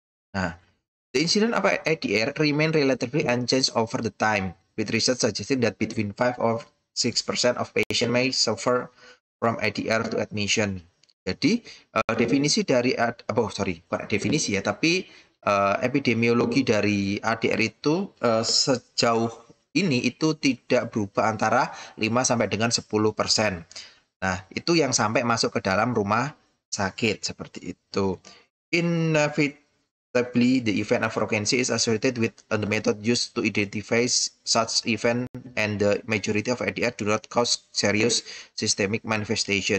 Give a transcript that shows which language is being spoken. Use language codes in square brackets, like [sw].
[en] Nah, the incidence of ADR remain relatively unchanged over the time, with research suggesting that between 5 or 6% of patients may suffer from ADR to admission. [id] Jadi, definisi dari, bukan definisi ya, tapi epidemiologi dari ADR itu sejauh ini itu tidak berubah antara 5 sampai dengan 10%. Nah, itu yang sampai masuk ke dalam rumah sakit seperti itu. [en] Inevitably, the event of frequency is associated with the method used to identify such event, and the majority of ADR do not cause serious systemic manifestation.